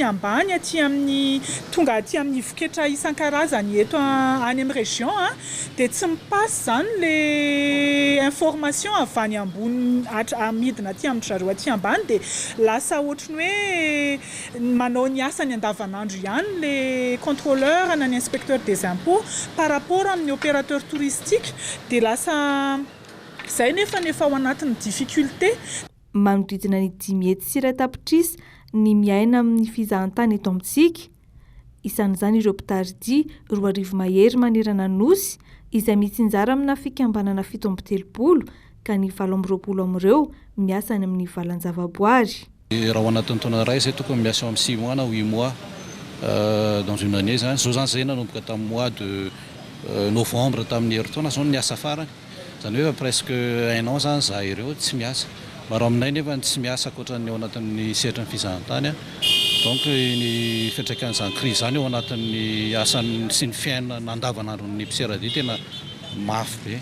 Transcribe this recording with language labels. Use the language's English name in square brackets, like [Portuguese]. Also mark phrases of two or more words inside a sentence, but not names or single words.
[Malagasy] ambany aty amin'ny tonga aty amin'ny voketra isan-karazany eto any amin'ny région dia tsy mipasy zany [French] le information [Malagasy] avy any ambony amidina aty amin'ny zareo aty ambany dia lasa ohatrany hoe manao ny asany andavanandro ihany [French] le contrôleur [Malagasy] na ny [French] inspecteur des impôts par rapport [Malagasy] amin'ny [French] opérateur touristique [Malagasy] dia lasa izay nefa ao anatin'ny difficulté. Manodidina ny 10 hetsy sy iray tapitrisa ny miaina amin'ny fizahantany eto amintsika. Isan'izany ireo mpitaridia 4,000 mahery manerana nosy izay mitsinjara amina fikambanana 730 ka ny 720 amin'ireo miasa any amin'ny valan-javaboary. Raha ao anatin'ny taona iray izay tokony miasa amin'ny 6 mois na 8 [French] mois dans une année [Malagasy] zany. Zao zany izay nanomboka tamin'ny [French] mois de novembre [Malagasy] tamin'ny herintaona zao ny asa farany. Zany hoe [French] presque 1 an [Malagasy] zany za ireo tsy miasa. Maro aminay nefa tsy miasa ankoatran'ny ao anatin'ny sehatra ny fizahantany. Donc ny fiantraikan'izany crise zany ao anatin'ny asany sy ny fiainana andavanandron'ny mpiseраdia tena mafy be.